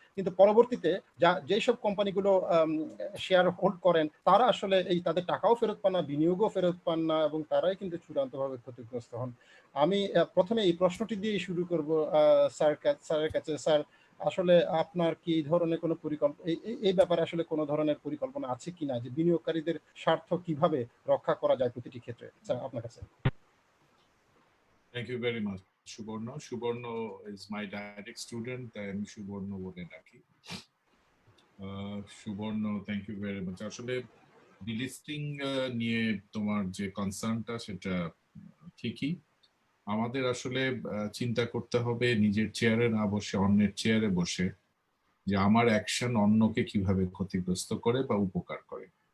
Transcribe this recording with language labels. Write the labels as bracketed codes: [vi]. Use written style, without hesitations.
[bn] কিন্তু পরবর্তীতে যেসব কোম্পানিগুলো শেয়ার হোল্ড করেন তারা আসলে এই তাদের টাকাও ফেরত পান না, বিনিয়োগও ফেরত পান না, এবং তারাই কিন্তু চূড়ান্তভাবে ক্ষতিগ্রস্ত হন। আমি প্রথমে এই প্রশ্নটি দিয়ে শুরু করব স্যারের কাছে। স্যার, আসলে আপনার কি এই ধরনের কোনো পরিকল্পনা, এই ব্যাপারে আসলে কোনো ধরনের পরিকল্পনা আছে কিনা যে বিনিয়োগকারীদের স্বার্থ কিভাবে রক্ষা করা যায় প্রতিটি ক্ষেত্রে? স্যার, আপনার কাছে। [en] Thank you very much, Suborno. Suborno is my direct student. I am Suborno [bn] বলে ডাকি। [en] Subarna, thank you very much. [bn] আসলে ডিলিস্টিং নিয়ে তোমার যে কনসার্নটা সেটা ঠিকই। আমাদের আসলে চিন্তা করতে হবে নিজের চেয়ারে না বসে অন্যের চেয়ারে বসে, যে আমার অ্যাকশন অন্যকে কিভাবে ক্ষতিগ্রস্ত করে বা উপকার করে।